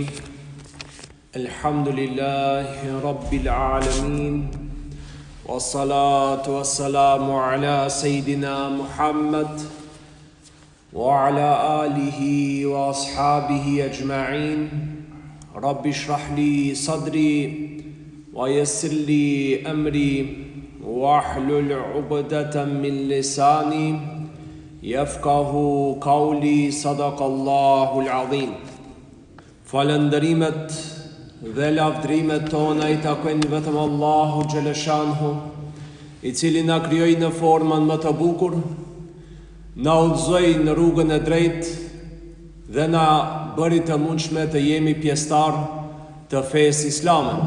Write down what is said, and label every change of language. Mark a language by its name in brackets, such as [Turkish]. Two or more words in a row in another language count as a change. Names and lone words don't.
[Arabic] الحمد لله رب العالمين والصلاة والسلام على سيدنا محمد وعلى آله وأصحابه أجمعين رب اشرح لي صدري ويسر لي أمري واحلل عقدة من لساني يفقه قولي صدق الله العظيم. [Albanian] Falënderimet dhe lavdrimet tona I takojnë vetëm Allahu Gjeleshanhu, I cili na krijoi në formën më të bukur, na udhëzoi në rrugën e drejtë dhe na bëri të mundshme të jemi pjesëtar të fesë islame.